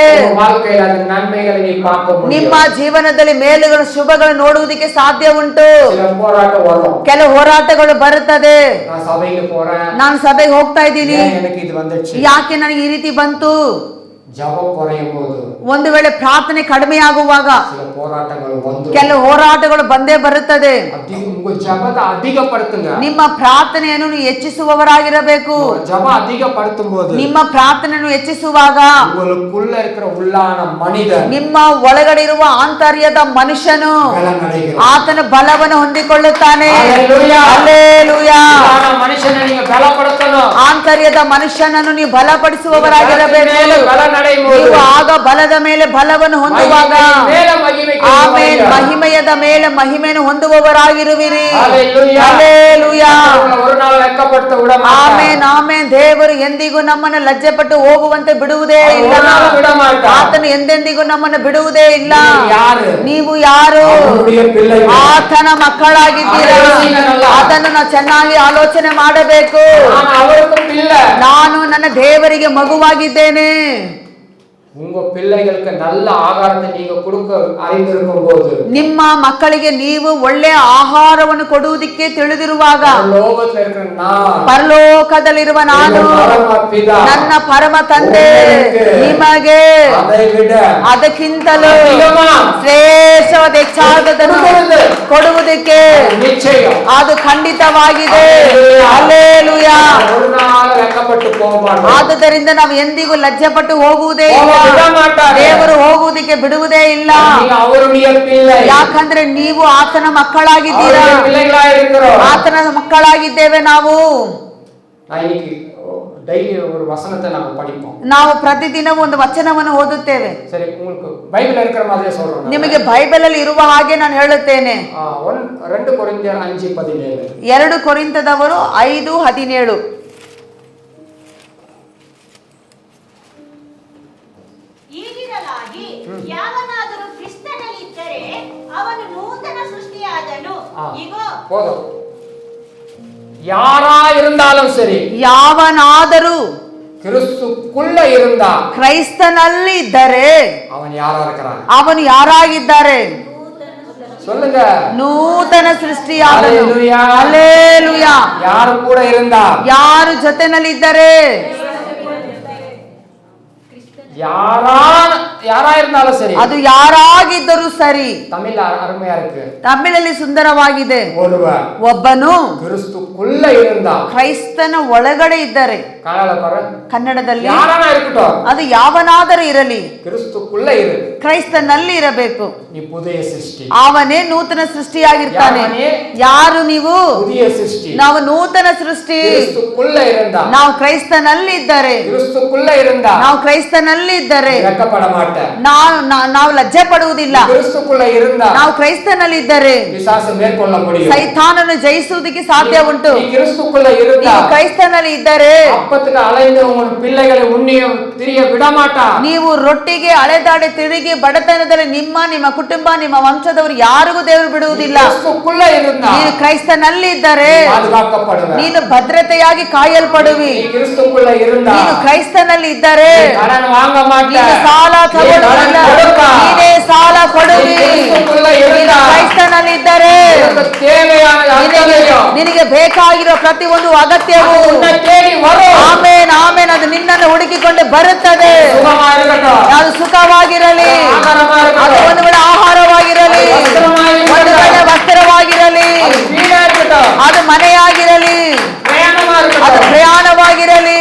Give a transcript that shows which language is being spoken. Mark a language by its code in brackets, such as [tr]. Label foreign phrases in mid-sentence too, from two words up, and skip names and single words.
[ta] வாழ்க்கையில அந்த நன்மைகளை நீ பார்க்க முடியும். [kn] ನಿಮ್ಮ ಜೀವನದಲ್ಲಿ ಮೇಲುಗಳು, ಶುಭಗಳು ನೋಡುವುದಕ್ಕೆ ಸಾಧ್ಯ ಉಂಟು. [ta] சில போராட்டம் வரும். [kn] ಕೆಲವು ಹೋರಾಟಗಳು ಬರುತ್ತದೆ. [ta] நான் சபைக்கு போறேன், [kn] ನಾನು ಸಭೆಗೆ ಹೋಗ್ತಾ ಇದ್ದೀನಿ, [ta] ஏன் எனக்கு இது வந்துச்சு? [kn] ಯಾಕೆ ನನಗೆ ಈ ರೀತಿ ಬಂತು? [ta] ஜெபம் குறையும் போது [kn] ಒಂದು ವೇಳೆ ಪ್ರಾರ್ಥನೆ ಕಡಿಮೆಯಾಗುವಾಗ [ta] சில போராட்டங்கள் வந்து [kn] ಕೆಲವು ಹೋರಾಟಗಳು ಬಂದೇ ಬರುತ್ತದೆ. [ta] உங்க ஜெபத்தை அதிகப்படுத்துங்க. [kn] ನಿಮ್ಮ ಪ್ರಾರ್ಥನೆಯನ್ನು ನೀವು ಹೆಚ್ಚಿಸುವವರಾಗಿರಬೇಕು. [ta] ஜெபம் அதிகப்படுத்தும் போது [kn] ನಿಮ್ಮ ಪ್ರಾರ್ಥನೆಯನ್ನು ಹೆಚ್ಚಿಸುವಾಗ [ta] உங்களுக்குள்ள இருக்கிற உள்ளான மனிதன், [kn] ನಿಮ್ಮ ಒಳಗಡೆ ಇರುವ ಆಂತರ್ಯದ ಮನುಷ್ಯನು [ta] பலனடைகிறான். [kn] ಆತನ ಬಲವನ್ನು ಹೊಂದಿಕೊಳ್ಳುತ್ತಾನೆ. [ta] ஹல்லேலூயா. [kn] ಹಲ್ಲೆಲೂಯಾ. [ta] உள்ளான மனுஷனை நீங்க பலப்படுத்தணும். [kn] ಆಂತರ್ಯದ ಮನುಷ್ಯನನ್ನು ನೀವು ಬಲಪಡಿಸುವವರಾಗಿರಬೇಕು. [ta] பலன் அடையும் [kn] ನೀವು [ta] போது [kn] ಆಗ ಬಲದ ಮೇಲೆ ಬಲವನ್ನು ಹೊಂದುವಾಗ [ta] மகிமையின் மேல மகிமைக்கு [kn] ಆಮೇನ್ [ta] வருவாங்க. [kn] ಮಹಿಮೆಯದ ಮೇಲೆ ಮಹಿಮೆಯನ್ನು ಹೊಂದುವವರಾಗಿರುವಿರಿ. Hallelujah. ಹಲ್ಲೆಲೂಯಾ. [ta] மற்றவங்களை ஒரு நாள் வெட்கப்படுத்த விட மாட்டார். [kn] ಆಮೇನ್ ಆಮೇನ್. ದೇವರು ಎಂದಿಗೂ ನಮ್ಮನ್ನು ಲಜ್ಜೆಪಟ್ಟು ಹೋಗುವಂತೆ ಬಿಡುವುದೇ ಇಲ್ಲ. [ta] ஒரு நாள் விட மாட்டார். [kn] ಆತನು ಎಂದೆಂದಿಗೂ ನಮ್ಮನ್ನು ಬಿಡುವುದೇ ಇಲ್ಲ. ನೀವು ಯಾರು? ನೀವು ಯಾರು? [ta] அவருடைய பிள்ளைகள். [kn] ಆತನ ಮಕ್ಕಳಾಗಿದ್ದೀರಾ. ಅದನ್ನು ನಾವು ಚೆನ್ನಾಗಿ ಆಲೋಚನೆ ಮಾಡಬೇಕು. [ta] நான் அவருக்கு பிள்ளை. [kn] ನಾನು ನನ್ನ ದೇವರಿಗೆ ಮಗುವಾಗಿದ್ದೇನೆ. [ta] உங்க பிள்ளைகளுக்கு நல்ல ஆகாரத்தை நீங்க கொடுக்க அறிந்திருக்கும் போது [kn] ನಿಮ್ಮ ಮಕ್ಕಳಿಗೆ ನೀವು ಒಳ್ಳೆಯ ಆಹಾರವನ್ನು ಕೊಡುವುದಕ್ಕೆ ತಿಳಿದಿರುವಾಗ [ta] லோகத்துல இருக்கிற நான் [kn] ಪರಲೋಕದಲ್ಲಿರುವ ನಾನು [ta] பரமபிதா [kn] ನನ್ನ ಪರಮ ತಂದೆ ನಿಮಗೆ [ta] அதை விட [kn] ಅದಕ್ಕಿಂತಲೂ [ta] அதிகமா [kn] ಶ್ರೇಷ್ಠವಾದ ಹೆಚ್ಚಾದದನ್ನು ಕೊಡುವುದಕ್ಕೆ [ta] நிச்சயம் [kn] ಅದು ಖಂಡಿತವಾಗಿದೆ. ಹಲ್ಲೆಲೂಯಾ. [ta] ஒரு நாள் வெட்கப்பட்டு போக மாட்டோம். [kn] ಆದುದರಿಂದ ನಾವು ಎಂದಿಗೂ ಲಜ್ಜೆಪಟ್ಟು ಹೋಗುವುದೇ ಇಲ್ಲ. [ta] விட மாட்டார். [kn] ದೇವರು ಹೋಗುವುದಕ್ಕೆ ಬಿಡುವುದೇ ಇಲ್ಲ. [ta] நீங்க அவருடைய பிள்ளை. [kn] ಯಾಕಂದ್ರೆ ನೀವು ಆತನ ಮಕ್ಕಳಾಗಿದ್ದೀರಾ. [ta] அவருடைய பிள்ளைகளா இருக்கிறோம். [kn] ಆತನ ಮಕ್ಕಳಾಗಿದ್ದೇವೆ ನಾವು. [ta] நான் இன்னைக்கு டெய்லி ஒரு வசனத்தை நாம படிப்போம். [kn] ನಾವು ಪ್ರತಿದಿನ ಒಂದು ವಚನವನ್ನು ಓದುತ್ತೇವೆ. [ta] சரி, உங்களுக்கு பைபிள் இருக்கிற மாதிரியே சொல்றேன். [kn] ನಿಮಗೆ ಬೈಬಲ್ ಅಲ್ಲಿ ಇರುವ ಹಾಗೆ ನಾನು ಹೇಳುತ್ತೇನೆ. 2 ಕೊರಿಂಥಿಯರ್ 5:17. 2 ಕೊರಿಂಥದವರು 5:17. ಈಗಿರಲಾಗಿ ಯಾವನಾದರೂ ಕ್ರಿಸ್ತನಲ್ಲಿದ್ದರೆ ಅವನು ನೂತನ ಸೃಷ್ಟಿಯಾದನು. ಇಗೋ [ta] போதும். யாரா இருந்தாலும் சரி, [kn] ಯಾವನಾದರೂ [ta] கிறிஸ்துக்குள்ள இருந்தா [kn] ಕ್ರೈಸ್ತನಲ್ಲಿ ಇದ್ದರೆ [ta] அவன் யாரா இருக்கிறான்? [kn] ಅವನು ಯಾರಾಗಿದ್ದಾರೆ? [ta] சொல்லுங்க. [kn] ನೂತನ ಸೃಷ್ಟಿಯಾದನು. ಹಲ್ಲೆಲೂಯಾ. ಹಲ್ಲೆಲೂಯಾ. ಯಾರು ಕೂಡ இருந்தா, ಯಾರು ಜೊತೆನಲ್ಲಿದ್ದಾರೆ? [ta] யாரா இருந்தாலும் சரி, [kn] ಅದು ಯಾರಾಗಿದ್ದರೂ ಸರಿ. [ta] தமிழ் அருமையா இருக்கு. [kn] ತಮಿಳಲ್ಲಿ ಸುಂದರವಾಗಿದೆ. [ta] ஒருவன் [kn] ಒಬ್ಬನು [ta] கிறிஸ்துக்குள்ள இருந்தா, [kn] ಕ್ರೈಸ್ತನ ಒಳಗಡೆ ಇದ್ದರೆ. ಕನ್ನಡದಲ್ಲಿ [ta] யாரானா இருக்கட்டும், [kn] ಅದು ಯಾವನಾದರೂ ಇರಲಿ, [ta] கிறிஸ்துக்குள்ள இரு. [kn] ಕ್ರೈಸ್ತನಲ್ಲಿ ಇರಬೇಕು. [ta] நீ புதிய சிருஷ்டி. [kn] ಅವನೇ ನೂತನ ಸೃಷ್ಟಿಯಾಗಿರ್ತಾನೆ. ಯಾವನೇ? ಯಾರು ನೀವು? [ta] புதிய சிருஷ்டி. [kn] ನಾವು ನೂತನ ಸೃಷ್ಟಿ. [ta] கிறிஸ்துக்குள்ள இருந்தா, [kn] ನಾವು ಕ್ರೈಸ್ತನಲ್ಲಿ ಇದ್ದರೆ, [ta] கிறிஸ்துக்குள்ள இருந்தா [kn] ನಾವು ಕ್ರೈಸ್ತನಲ್ಲಿ ಇದ್ದರೆ [ta] வெட்கப்பட மாட்டேன். [kn] ನಾವು ಲಜ್ಜೆ ಪಡುವುದಿಲ್ಲ. [ta] கிறிஸ்துக்குள்ள இருந்தா [kn] ನಾವು ಕ್ರೈಸ್ತನಲ್ಲಿ ಇದ್ದರೆ [ta] பிசாசு மேற்கொள்ள முடியும். [kn] ಸೈತಾನನು ಜಯಿಸುವುದಕ್ಕೆ ಸಾಧ್ಯ ಉಂಟು. [ta] நீ கிறிஸ்துக்குள்ள இருந்தா [kn] ನೀವು ಕ್ರೈಸ್ತನಲ್ಲಿ ಇದ್ದರೆ [ta] அப்பத்துக்கு அலைந்து உன் பிள்ளைகளை உன்னியும் திரிய விட மாட்டான். [kn] ನೀವು ರೊಟ್ಟಿಗೆ ಅಲೆದಾಡಿ ತಿರುಗಿ ಬಡತನದಲ್ಲಿ ನಿಮ್ಮ ಕುಟುಂಬ ನಿಮ್ಮ ವಂಶದವರು ಯಾರಿಗೂ ದೇವರು ಬಿಡುವುದಿಲ್ಲ. [ta] கிறிஸ்துக்குள்ள இருந்தா [kn] ನೀನು ಕ್ರೈಸ್ತನಲ್ಲಿ ಇದ್ದರೆ [ta] பாதுகாக்கப்படுவே. [kn] ನೀನು ಭದ್ರತೆಯಾಗಿ ಕಾಯಲ್ಪಡುವಿ. [ta] நீ கிறிஸ்துக்குள்ள இருந்தா [kn] ನೀನು ಕ್ರೈಸ್ತನಲ್ಲಿ ಇದ್ದರೆ [ta] கடன் வாங்க மாட்டே. [kn] ನೀನು ಸಾಲ ತಗೊಳ್ಳುವುದಿಲ್ಲ, ನೀನೇ ಸಾಲ ಕೊಡುವಿ. ನೀನು ಕ್ರೈಸ್ತನಲ್ಲಿ ಇದ್ದರೆ ನಿನಗೆ ಬೇಕಾಗಿರೋ ಪ್ರತಿ ಒಂದು ಅಗತ್ಯವು ಆಮೇನ್ ಆಮೇನ್ ಅದು ನಿನ್ನನ್ನು ಹುಡುಕಿಕೊಂಡು ಬರುತ್ತದೆ. ಅದು ಸುಖವಾಗಿರಲಿ, ಅದು ಒಂದು ವೇಳೆ ಆಹಾರವಾಗಿರಲಿ, ಒಂದು ವೇಳೆ ವಸ್ತ್ರವಾಗಿರಲಿ, ಅದು ಮನೆಯಾಗಿರಲಿ, ಅದು ಪ್ರಯಾಣವಾಗಿರಲಿ.